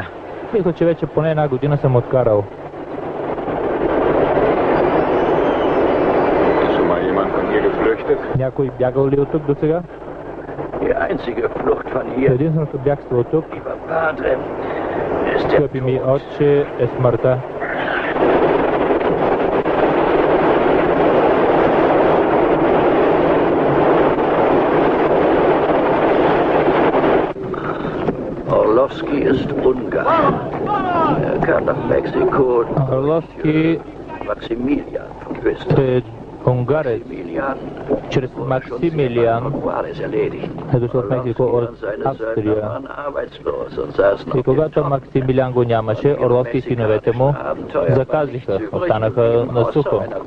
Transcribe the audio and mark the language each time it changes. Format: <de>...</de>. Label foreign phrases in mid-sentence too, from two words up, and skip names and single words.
<bg>Мисля, че вече поне 1 година съм откарал. Някой бягал ли от тук до сега? Единственото бягство от тук, скъпи ми отче, е смъртта.</bg> <de>Orlowski ist Ungar. Kam nach Mexiko.</de> <bg>Орловски е унгарец. Чрез Максимилиан е дошъл в Мексико от Австрия. И когато Максимилиан го нямаше, Орловски и синовете му заказиха, останаха на сухо.</bg>